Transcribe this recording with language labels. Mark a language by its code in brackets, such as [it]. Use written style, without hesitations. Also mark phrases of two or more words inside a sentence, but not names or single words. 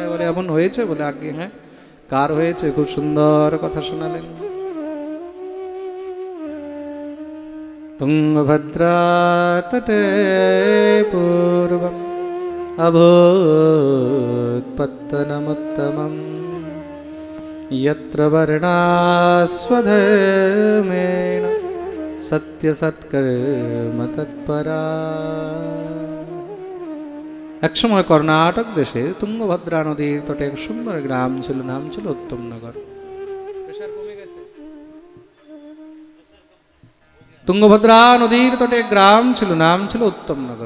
[bn] বলে এমন হয়েছে? বলে আগে হ্যাঁ। কার হয়েছে? খুব সুন্দর কথা শোনালেন। [sa] তুঙ্গভদ্রা তটে পূর্বম অভূৎপত্তনমুত্তমম यत्र वर्णास्वधर्मेण सत्यसत्कर्म तत्परा। [bn] এক সময় কর্ণাটক দেশে তুঙ্গভদ্রা নদীর তটে এক সুন্দর গ্রাম ছিল, নাম ছিল উত্তমনগর। তুঙ্গভদ্রা নদীর তটে গ্রাম ছিল, নাম ছিল উত্তমনগর।